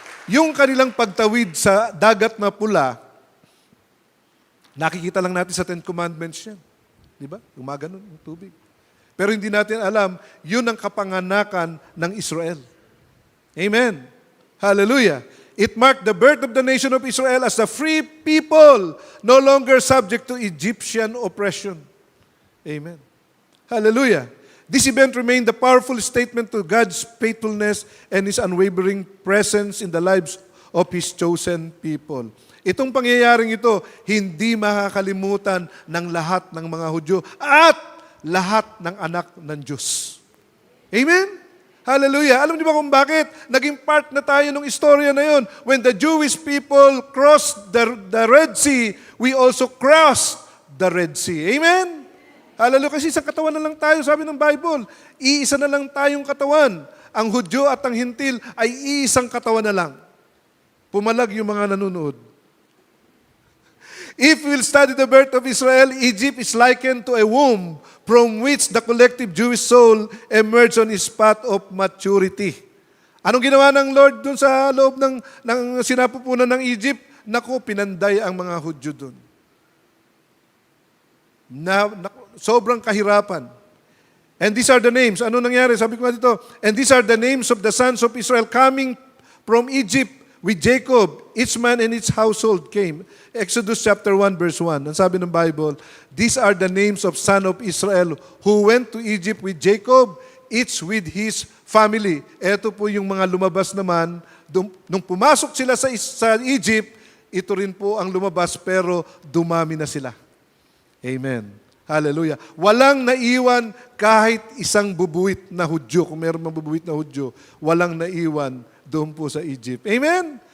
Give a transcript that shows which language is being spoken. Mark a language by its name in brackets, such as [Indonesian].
[Filipino] Yung kanilang pagtawid sa dagat na pula, nakikita lang natin sa Ten Commandments yan. Di ba? Gumaganon yung tubig. Pero hindi natin alam, yun ang kapanganakan ng Israel. Amen. Hallelujah. [English] It marked the birth of the nation of Israel as a free people, no longer subject to Egyptian oppression. Amen. Hallelujah. This event remained a powerful statement to God's faithfulness and His unwavering presence in the lives of His chosen people. [Filipino] Itong pangyayaring ito, hindi makakalimutan ng lahat ng mga Hudyo at lahat ng anak ng Diyos. Amen? Hallelujah. Alam niyo ba kung bakit? Naging part na tayo ng istorya na yon. [English] When the Jewish people crossed the Red Sea, we also crossed the Red Sea. Amen? Hallelujah. [Filipino] Kasi isang katawan na lang tayo, sabi ng Bible. Iisa na lang tayong katawan. Ang Hudyo at ang Hintil ay iisang katawan na lang. Pumalag yung mga nanonood. [English] If we'll study the birth of Israel, Egypt is likened to a womb from which the collective Jewish soul emerged on its path of maturity. [Filipino] Anong ginawa ng Lord dun sa loob ng sinapupunan ng Egypt? Naku, pinanday ang mga Hudyo dun. na sobrang kahirapan. [English] And these are the names. [Filipino] Ano nangyari? Sabi ko nga dito, [English] and these are the names of the sons of Israel coming from Egypt with Jacob. Each man and each household came. Exodus chapter 1 verse 1. [Filipino] Ang sabi ng Bible, [English] these are the names of son of Israel who went to Egypt with Jacob, each with his family. [Filipino] Ito po yung mga lumabas naman. Nung pumasok sila sa Egypt, ito rin po ang lumabas pero dumami na sila. Amen. Hallelujah. Walang naiwan kahit isang bubuwit na Hudyo. Kung mayroon mang bubuwit na Hudyo, walang naiwan doon po sa Egypt. Amen?